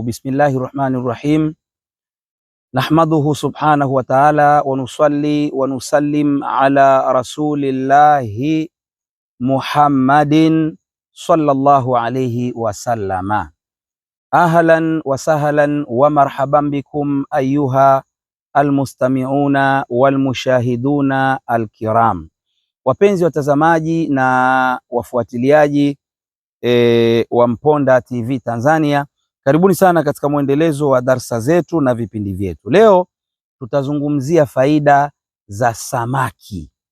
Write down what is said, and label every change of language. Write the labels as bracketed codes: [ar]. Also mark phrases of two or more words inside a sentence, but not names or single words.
[ar] بسم الله الرحمن الرحيم. نحمده سبحانه وتعالى ونصلي ونسلم على رسول الله محمد صلى الله عليه وسلم. أهلا وسهلا ومرحبا بكم أيها المستمعون والمشاهدون الكرام. [sw] Wapenzi watazamaji na wafuatiliaji wa Mponda TV Tanzania, karibuni sana katika mwendelezo wa darsa zetu na vipindi vyetu. Leo tutazungumzia faida za samaki.